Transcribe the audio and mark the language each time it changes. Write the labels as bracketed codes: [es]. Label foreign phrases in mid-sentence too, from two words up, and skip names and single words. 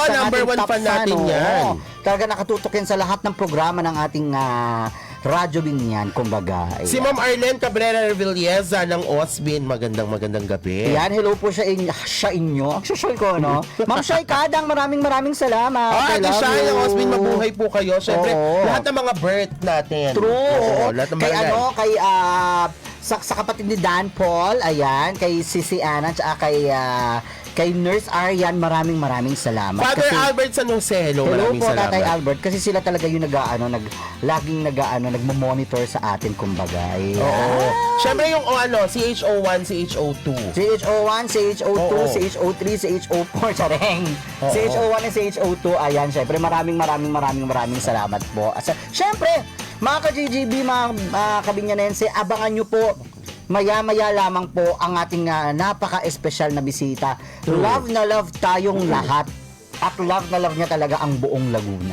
[en] number 1 fan [tl] natin yan. Talaga nakatutok yan sa lahat ng programa ng ating Radyo Binyan, kumbaga. Ayan. Si Ma'am Arlene Cabrera Revilleza ng Osbin, magandang gabi. Ayan, hello po sa inyo. Ang social ko, no? Ma'am Shai Kadang, maraming salamat. [en] I [tl] Ate [en] love [tl] Shai [en] you. [tl] ng Osbin, mabuhay po kayo. Siyempre, Oo. lahat ng mga birth natin. True. Oo, lahat ng Kay barangay. sa kapatid ni Dan Paul, ayan, kay Sisi Ana, tsaka kay Nurse Arian, maraming salamat. Father Kasi- Albert San Jose, hello, Hello maraming po, salamat. Tatay Albert, kasi sila talaga yung laging nagmo-monitor sa atin, kumbaga. Ayan. Oo. Siyempre yung CHO1, CHO2. CHO1, CHO2, Oo. CHO3, CHO4, tsareng. Oo. CHO1 and CHO2, ayan, syempre maraming salamat po. Syempre, mga ka-GGB, mga kabinyanense, abangan nyo po maya-maya lamang po ang ating napaka-espesyal na bisita. Love na love tayong lahat. At love na love niya talaga ang buong Laguna.